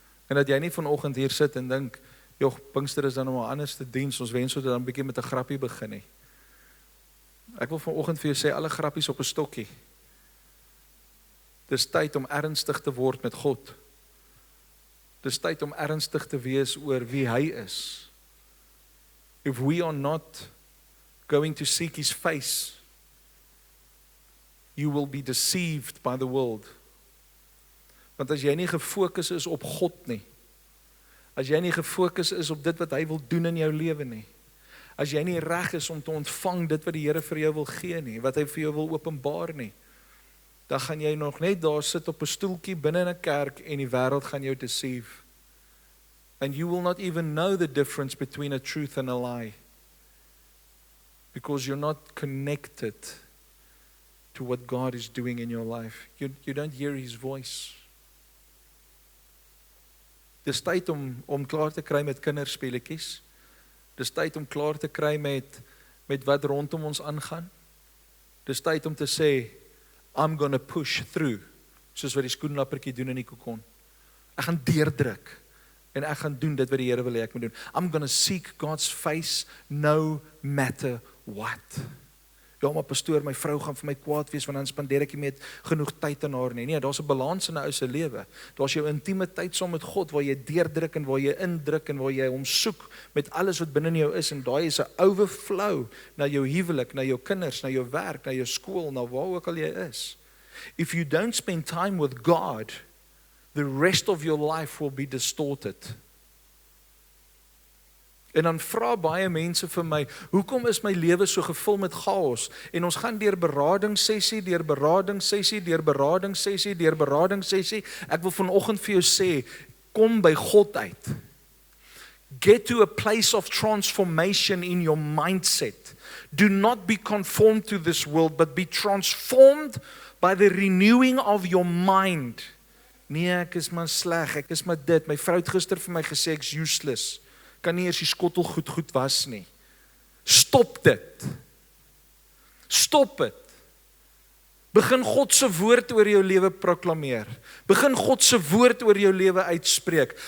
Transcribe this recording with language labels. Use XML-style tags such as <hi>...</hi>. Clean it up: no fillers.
<af>En dat jy nie vanoggend hier sit en dink, joh, Pinkster is dan nou 'n anderste diens, ons wens ons dan 'n bietjie met 'n grappie begin nie. Ek wil vanoggend vir jou sê, alle grappies op 'n stokkie. Dis tyd om ernstig te word met God. Dis tyd om ernstig te wees oor wie hy is.</af> <en>If we are not going to seek His face, you will be deceived by the world.</en> <af>Want as jy nie gefokus is op God nie, as jy nie gefokus is op dit wat hy wil doen in jou lewe nie, as jy nie reg is om te ontvang dit wat die Here vir jou wil gee nie, wat hy vir jou wil openbaar nie, dan gaan jy nog net daar sit op 'n stoeltjie binne in 'n kerk en die wêreld gaan jou deceive.</af> <en>And you will not even know the difference between a truth and a lie. Because you're not connected to what God is doing in your life. You don't hear His voice.</en> <af>Dis tyd om klaar te kry met kinderspeletjies. Dis tyd om klaar te kry met wat rondom ons aangaan. Dis tyd om te sê,</af> <en>I'm gonna push through,</en> <af>soos wat die skoenlappertjie doen in die kokon. Ek gaan deurdruk, en ek gaan doen dit wat die Here wil hê ek moet doen.</af> <en>I'm gonna seek God's face no matter what.</en> <af>Ja, maar pastoor, my vrou gaan vir my kwaad wees, want dan spandeer ek nie meer genoeg tyd aan haar nie. Nee, daar's 'n balans in 'n ou se lewe. Daar's jou intieme tyd saam met God, waar jy deurdruk en waar jy indruk en waar jy hom soek met alles wat binne in jou is, en daai is 'n overflow na jou huwelik, na jou kinders, na jou werk, na jou skool, na waar ook al jy is.</af> <en>If you don't spend time with God, the rest of your life will be distorted.</en> <af>En dan vra baie mense vir my, hoekom is my lewe so gevul met chaos? En ons gaan deur beradingssessie, deur beradingssessie, deur beradingssessie, deur beradingssessie. Ek wil vanoggend vir jou sê, kom by God uit.</af> <en>Get to a place of transformation in your mindset. Do not be conformed to this world, but be transformed by the renewing of your mind.</en> <af>Nee, ek is maar sleg, ek is maar dit. My vrou het gister vir my gesê, ek's useless. Kan nie eers die skottel goed was nie. Stop dit. Stop dit. Begin God se woord oor jou lewe proklameer. Begin God se woord oor jou lewe uitspreek.</af>